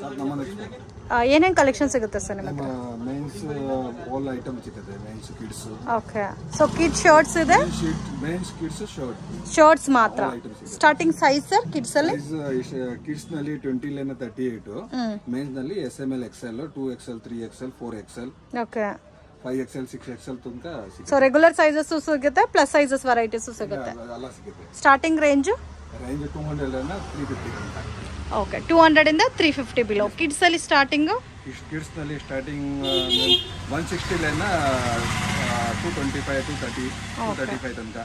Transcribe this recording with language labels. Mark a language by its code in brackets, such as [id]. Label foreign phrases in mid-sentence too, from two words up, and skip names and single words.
[kn] ಏನೇನು ಕಲೆಕ್ಷನ್ ಸಿಗುತ್ತೆ ಸರ್ ನಿಮ್ಮ ಹತ್ರ? [en] mens all items [kn] ಇದೆ, [en] mens kids. ok so kids shirts [kn] ಇದೆ, [en] mens kids shirt, [kn] ಶರ್ಟ್ಸ್ ಮಾತ್ರ. [en] starting size sir kids [kn] ಅಲ್ಲಿ? ಕಿಡ್ಸ್ ನಲ್ಲಿ 20 ಲೇನ 38, ಮೆನ್ಸ್ ನಲ್ಲಿ SML XL 2XL 3XL 4XL ಓಕೆ 5XL 6XL ತನಕ ಸಿಗುತ್ತೆ. [en] so regular sizes [kn] ಸಿಗುತ್ತೆ, [en] plus sizes varieties [kn] ಸಿಗುತ್ತೆ. ಎಲ್ಲ ಸಿಗುತ್ತೆ. [en] starting range [kn] 200 ಲೇನ 350 ತನಕ. ಓಕೆ 200 ಇಂದ 350 ಬಿಲೋ. ಕಿಡ್ಸ್ ಅಲ್ಲಿ ಸ್ಟಾರ್ಟಿಂಗ್? ಕಿಡ್ಸ್ ನಲ್ಲಿ ಸ್ಟಾರ್ಟಿಂಗ್ 160 ಲೇನ 225 230 235 ತನಕ.